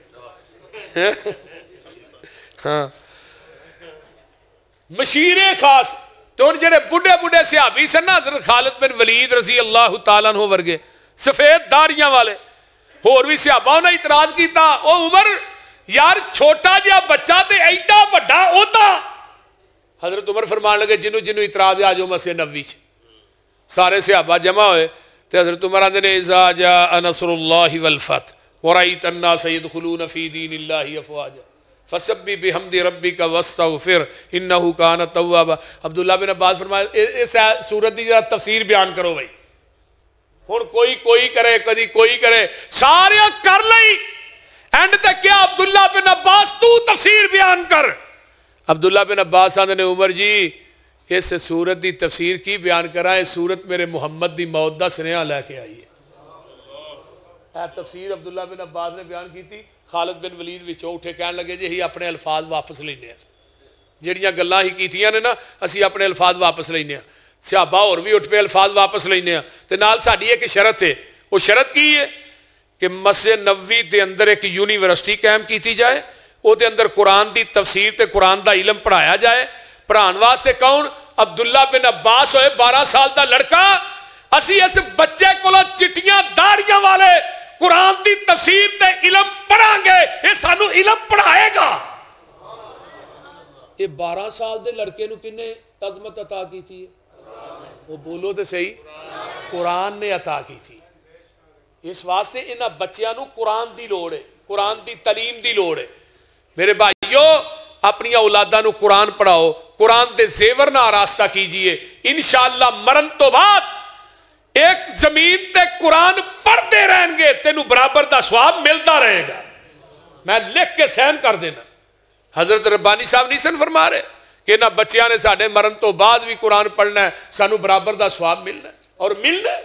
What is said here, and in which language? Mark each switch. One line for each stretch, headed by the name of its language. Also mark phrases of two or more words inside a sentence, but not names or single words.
Punjabi: ہاں مشیر خاص تو ان جڑے بڑھے بڑھے صحابی سن نا حضرت خالد بن ولید رضی اللہ تعالیٰ عنہ ورگے سفید داڑیاں والے اور بھی صحابہ نے اعتراض کیتا او عمر یار چھوٹا جہا بچہ تے ایڈا بڑا ہوتا. حضرت عمر فرمان لگے جنوں جنوں اعتراض آ جاؤ مسجد نبوی چ. سارے صحابہ جمع ہوئے تے حضرت عمر آندے نے
Arabic: اذا جاء نصر اللہ والفتح ورأيت الناس يدخلون في دين الله افواجا فسبح بحمد ربك واستغفر انه كان توابا.
Punjabi: عبداللہ بن عباس فرمایا اس سورت دی ذرا تفسیر بیان کرو بھائی. ہن کوئی کرے کدی کوئی کرے سارے کر لئی اینڈ تے کیا عبداللہ بن عباس تو تفسیر بیان کر. عبداللہ بن عباس آندے نے عمر جی اس سورت دی تفسیر کی بیان کرا ہے سورت میرے محمد دی موت دا سنیا لے کے آئی ہے.
Urdu: تفسیر عبداللہ بن عباس نے بیان کی تھی.
Punjabi: خالد بن ولید وچوں اٹھے کہنے لگے جی ہی اپنے الفاظ واپس لینے ہیں جڑیاں گلاں ہی کیتیاں نے نا اسی اپنے الفاظ واپس لینے ہیں. صحابہ اور بھی اٹھ پہ الفاظ واپس لینے ہیں تے نال ساڈی ایک شرط ہے. وہ شرط کی ہے کہ مسجد نبوی دے اندر ایک یونیورسٹی قائم کیتی جائے او دے اندر قرآن دی تفسیر تے قرآن دا علم پڑھایا جائے. پڑھان واسطے کون؟ عبداللہ بن عباس ہوئے 12 سال دا لڑکا. اسی اس بچے کو چٹیاں داڑیاں والے قرآن دی تفسیر تے علم پڑھاں گے یہ سانو علم پڑھائے گا. یہ 12 سال دے لڑکے نو کنے عظمت عطا کی تھی؟ وہ بولو تے صحیح قرآن نے عطا کی تھی. اس واسطے انہاں بچیاں نو قرآن دی لوڑ ہے قرآن دی تعلیم دی لوڑ ہے. میرے بھائیو اپنی اولاداں نو قرآن پڑھاؤ قرآن دے زیور نہ آراستہ کیجئے انشاءاللہ مرن تو بعد ایک زمین تے قرآن پڑھتے رہیں گے تینوں برابر دا ثواب ملتا رہے گا. میں لکھ کے سین کر دینا. حضرت ربانی صاحب نہیں سن فرما رہے کہ نہ بچیاں نے ساڑھے مرن تو بعد بھی قرآن پڑھنا ہے سانو برابر دا ثواب ملنا ہے اور ملنا ہے.